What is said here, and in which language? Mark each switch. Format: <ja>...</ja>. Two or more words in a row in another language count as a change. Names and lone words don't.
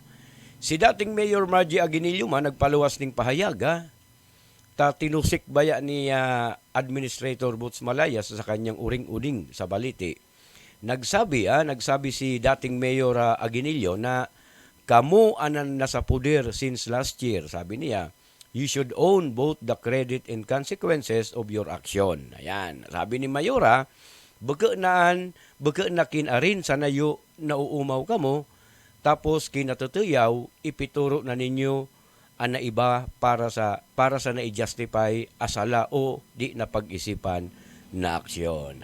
<bik>Si dating Mayor Margie Aguinildo man nagpaluwas ning pahayag ta tinusik baya ni Administrator Boots Malaya sa kanyang uring-uding sa balite. Nagsabi si dating Mayor Aguinildo na kamo anan nasa puder since last year. Sabi niya,</bik> <en>you should own both the credit and consequences of your action.</en> <bik>Ayan. Sabi ni Mayora, baka na kinarin sa nayo nauumaw kamo, tapos kinatutuyaw, ipituro na ninyo ang iba para sa na-justify asala o di na pag-isipan na aksyon.</bik>